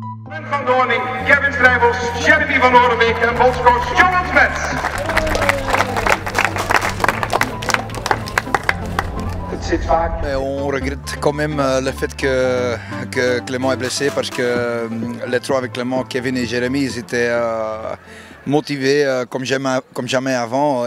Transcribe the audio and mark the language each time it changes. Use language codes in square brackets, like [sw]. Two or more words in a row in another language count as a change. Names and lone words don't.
[nl] Van Doorning, Kevin Strijbels, Jeremy van Noorderbeek en bondscoach Johan Smets. [fr] On regrette quand même le fait que Clément est blessé parce que les trois avec Clément, Kevin et Jérémy, ils étaient motivés comme jamais avant.